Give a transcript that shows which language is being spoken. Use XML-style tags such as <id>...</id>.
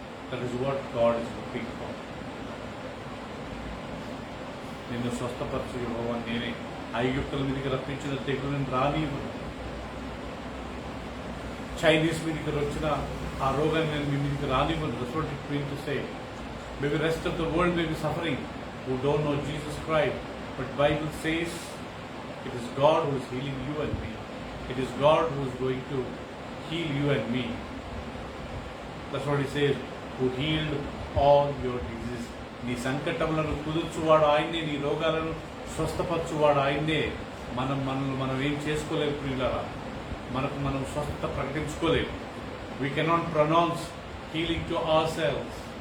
<en>That is what God is looking for.</en> <te>నిన్ను స్వస్థపరచు యెహోవా నేనే. ఐగుప్తుల మీదకి రప్పించిన తెగులను రానివ్వను. చైనీస్ మీదకి వచ్చిన ఆ రోగాన్ని నేను మీ మీదకి రానివ్వను.</te> <en>That's what it means to say. Maybe rest of the world may be suffering who don't know Jesus Christ, but Bible says it is God who is healing you and me. It is God who is going to heal you and me. That's what he says, who healed all your diseases.</en> <te>నీ సంకటములను కుదుర్చువాడు ఆయన్నే, నీ రోగాలను స్వస్థపరచువాడు ఆయన్నే. మనం ఏం చేసుకోలేము ప్రియులారా, మనం స్వస్థత ప్రకటించుకోలేము.</te> <en>We cannot pronounce healing to ourselves.</en>